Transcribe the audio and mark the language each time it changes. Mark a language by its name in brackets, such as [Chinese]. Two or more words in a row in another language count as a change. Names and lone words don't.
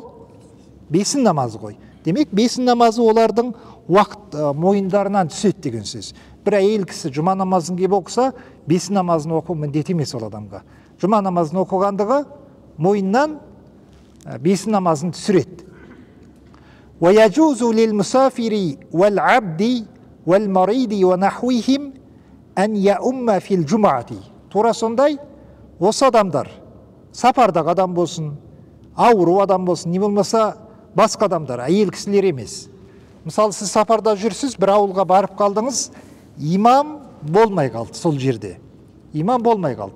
[Kazakh] Бесін намазы ғой. Демек, бесін намазы олардың уақыт мойындарынан түседі деген сөз. Бір әйел кісі жұма намазын кеп оқыса, бесін намазын оқу міндет емес ол адамға. Жұма намазын оқығандығы мойыннан бесін намазын түсіреді. [Arabic] وَيَجُوزُ لِلْمُسَافِرِ وَالْعَبْدِ وَالْمَرِيدِ وَنَحْوِهِمْ أَنْ يَأُمَّ فِي الْجُمَعَةِ. [Kazakh] Тура сондай, осы адамдар, сапардағы адам болсын, ауру адам болсын, не болмаса басқа адамдар, әйел кісілер емес. Мысалы, сіз сапарда жүрсіз, бір ауылға барып қалдыңыз, имам болмай қалды сол жерде. Имам болмай қалды.